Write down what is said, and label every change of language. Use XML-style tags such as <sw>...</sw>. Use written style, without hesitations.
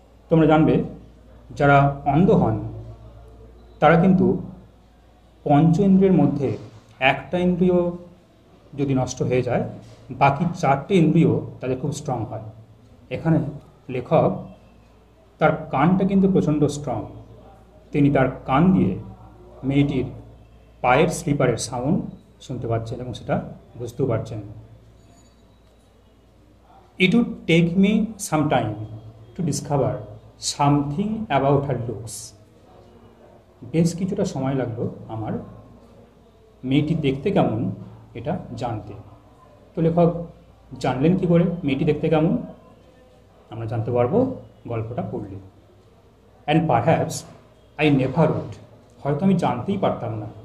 <bn>তোমরা জানবে যারা অন্ধ হন তারা কিন্তু পঞ্চ ইন্দ্রিয়ের মধ্যে একটা ইন্দ্রিয় যদি নষ্ট হয়ে যায় বাকি চারটে ইন্দ্রিয় তাদের খুব স্ট্রং হয়। এখানে লেখক তার কানটা কিন্তু প্রচণ্ড স্ট্রং, তিনি তার কান দিয়ে মেয়েটির পায়ের স্লিপারের সাউন্ড শুনতে পাচ্ছেন এবং সেটা বুঝতেও পারছেন।</bn> <en>It would take me some time to discover something about her looks.</en> <bn>বেশ কিছুটা সময় লাগলো আমার মেয়েটি দেখতে কেমন এটা জানতে। তো লেখক জানলেন কি করে মেয়েটি দেখতে কেমন? আমরা জানতে পারবো গল্পটা পড়লে।</bn> <en>and perhaps I never would,</en> <bn>হয়তো আমি জানতেই পারতাম না</bn>